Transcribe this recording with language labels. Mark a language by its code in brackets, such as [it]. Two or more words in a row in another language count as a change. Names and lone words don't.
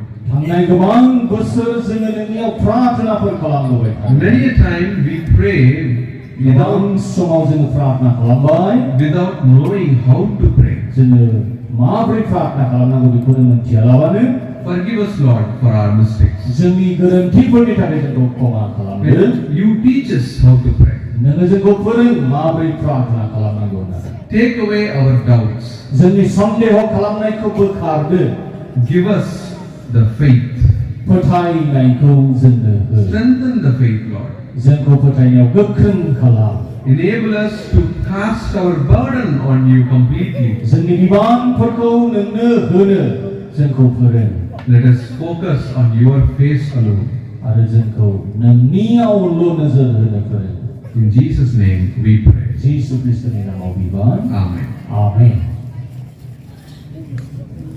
[brx] थांनाय गोबां बोसोर जोङो नोंनियाव प्रार्थनाफोर खालामबोबाय [en] Many a time we pray [brx] गोबां समाव जोङो प्रार्थना खालामबाय [en] without knowing how to pray. [brx] जोङो माबोरै प्रार्थना खालामनांगौ बेखौ जों मिथियालाबानो [en] Forgive us, Lord, for our mistakes. [brx] जोंनि गोरोन्थिफोरनि थाखाय जोंखौ क्षमा खालामदो [en] Will you teach us how to pray? [brx] नोङो जोंखौ फोरों माबोरै प्रार्थना खालामनांगौ होननानै [en] Take away our doubts. [brx] जोंनि सन्देह खालामनायखौ बोखारदो [en] Give us the faith. [brx] फोथायनायखौ जोंनो हो [en] Strengthen the faith, Lord. [brx] जोंखौ फोथायनायाव गोख्रों खालाम [en] Enable us to cast our burden on you completely. [brx] जोंनि बिबानफोरखौ नोंनो होनो जोंखौ फोरों [en] Let us focus on your face alone. [brx] आरो जोंखौ नोंनियावल' नोजोर होनो फोरों [en] In Jesus' name we pray. [brx] जिसु ख्रीष्टनि नामाव बिबान [en] Amen. [brx] आमेन